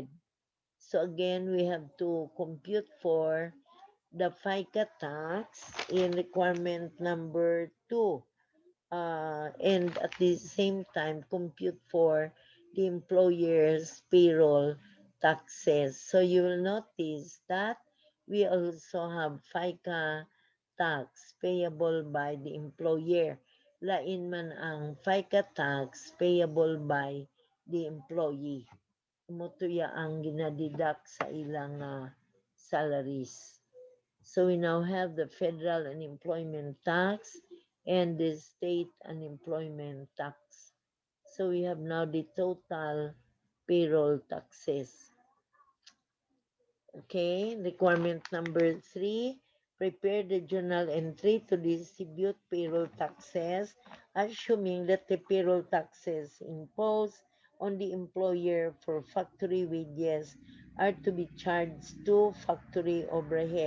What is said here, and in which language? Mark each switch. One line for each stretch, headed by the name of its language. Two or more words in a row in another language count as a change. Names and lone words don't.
English: So again, we have to compute for the FICA tax in requirement number 2, and at the same time compute for the employer's payroll taxes. So you will notice that we also have FICA tax payable by the employer.
Hiligaynon: Lain man ang
English: FICA tax payable by the employee.
Hiligaynon: Mutuya ang ginadidak sa ilang salaries.
English: So we now have the federal unemployment tax and the state unemployment tax. So we have now the total payroll taxes. Okay, requirement number 3, prepare the journal entry to distribute payroll taxes, assuming that the payroll taxes imposed on the employer for factory wages are to be charged to factory overhead.